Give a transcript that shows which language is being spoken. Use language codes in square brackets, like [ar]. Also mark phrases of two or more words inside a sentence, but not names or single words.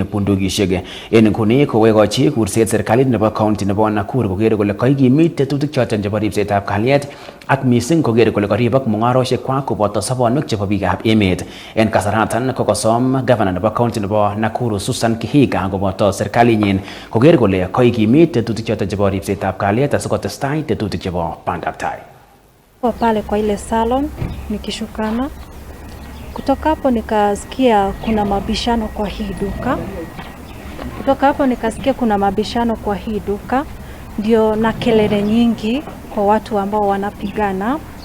[kln] bundukisiek en nguni kowekochi kurset serikalit nebo county nebo Nakuru kokere kole kaikimit tetutik choton chebo ripsetab kalyet ak missing kokere kole karibok mung'arosiek kwak koboto sobonwek chebo biikab emet en kasaratan kokosom governor nebo county nebo Nakuru Susan Kihiga koboto serikalinyin koker kole kaikimit tetutik choton chebo ripsetab kalyet asikotestai tetutik chebo bandab tai. [sw] Pale kwa ile salon nikishukana kutoka hapo nikasikia kuna mabishano kwa hii duka. Kutoka hapo nikasikia kuna mabishano kwa hii duka ndio na kelele nyingi kwa watu ambao wanapigana.